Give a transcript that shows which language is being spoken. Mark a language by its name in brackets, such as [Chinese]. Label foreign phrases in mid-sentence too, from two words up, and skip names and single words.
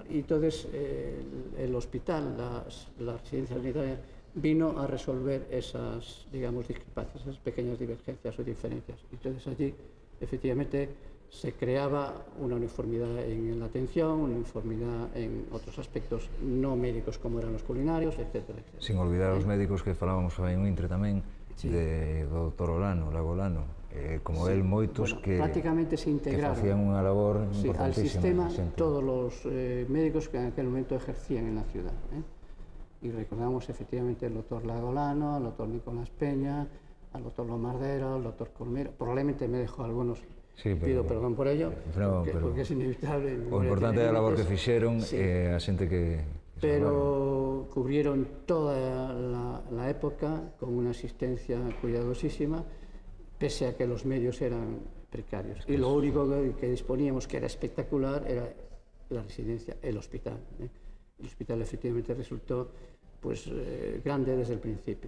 [Spanish] Y entonces el hospital, la residencia sanitaria, vino a resolver esas, digamos, discrepancias, esas pequeñas divergencias o diferencias. Entonces allí, efectivamente, se creaba una uniformidad en la atención, una uniformidad en otros aspectos no médicos como eran los culinarios, etcétera, etcétera. Sin olvidar [Galician] os médicos que falábamos aí un intre tamén, sí, do Dr. Olano, Lagolano, como sí, él, moitos, bueno, que prácticamente [Spanish] se integraron, [Galician] que facían unha labor importantísima [Spanish] al sistema, todos los médicos que en aquel momento ejercían en la ciudad. Y recordamos efectivamente al doctor Lagolano, al doctor Nicolás Peña, al doctor Lomardero, al doctor Colmero, probablemente me dejó algunos. pido perdón por ello, porque es inevitable. [Galician] O importante é a labor que fixeron e a xente que... [Spanish] Pero cubrieron toda la época con una asistencia cuidadosísima, pese a que los medios eran precarios. Y lo único que disponíamos, que era espectacular, era la residencia, el hospital. El hospital efectivamente resultó pues, grande desde el principio.